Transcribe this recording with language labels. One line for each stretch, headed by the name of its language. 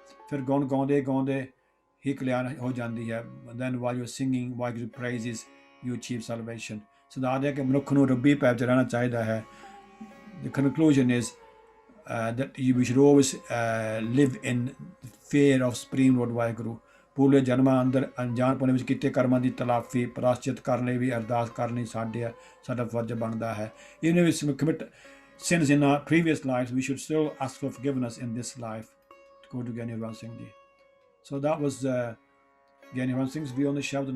Punjabi: ਫਿਰ ਗਾਉਣ ਗਾਉਂਦੇ ਹੀ ਕਲਿਆਣ ਹੋ ਜਾਂਦੀ ਹੈ।
English: Then while you're singing Waheguru praises, you achieve salvation.
Punjabi: ਸਿਧਾਂਤ ਹੈ ਕਿ ਮਨੁੱਖ ਨੂੰ ਰੱਬੀ ਪੈਰ 'ਚ ਰਹਿਣਾ ਚਾਹੀਦਾ ਹੈ।
English: The conclusion is that we should always live in fear of Supreme Lord Waheguru.
Punjabi: ਪੂਰੇ ਜਨਮਾਂ ਅੰਦਰ ਅਣਜਾਣਪੁਣੇ ਵਿੱਚ ਕੀਤੇ ਕਰਮਾਂ ਦੀ ਤਲਾਫੀ ਪ੍ਰਾਸ਼ਚਿਤ ਕਰਨ ਲਈ ਵੀ ਅਰਦਾਸ ਕਰਨੀ ਸਾਡਾ ਫਰਜ਼ ਬਣਦਾ ਹੈ।
English: Even if we commit sins in our previous lives, we should still ask for forgiveness in this life. To go to Gyani Ran Singh Ji. So that was Gyani Ran Singh's view on the Shabad.